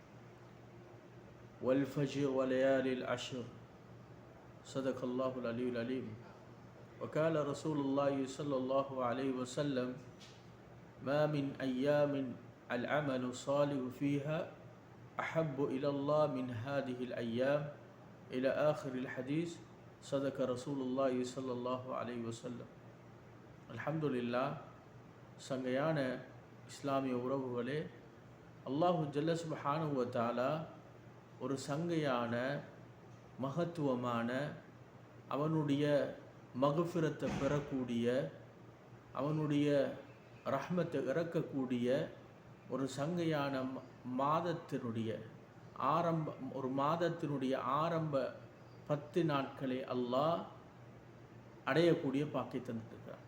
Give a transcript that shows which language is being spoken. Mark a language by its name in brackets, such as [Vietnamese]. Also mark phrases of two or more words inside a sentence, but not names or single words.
[Arabic] والفجر وليالي العشر صدق الله العلي العليم وقال رسول الله صلى الله عليه وسلم ما من أيام العمل الصالح فيها أحب إلى الله من هذه الأيام إلى آخر الحديث صدق رسول الله صلى الله عليه وسلم. الحمد لله. [Tamil] சங்கையான இஸ்லாமிய உறவுகளே, [Arabic] الله جل سبحانه و تعالى [Tamil] ஒரு சங்கையான மகத்துவமான அவனுடைய மக்ஃபிரத்தை பெறக்கூடிய அவனுடைய ரஹ்மத்தை இறக்கக்கூடிய ஒரு சங்கையான மாதத்தினுடைய ஒரு மாதத்தினுடைய ஆரம்ப 10 நாட்களை அல்லாஹ் அடையக்கூடிய பாக்கியம் தந்திருக்கிறார்.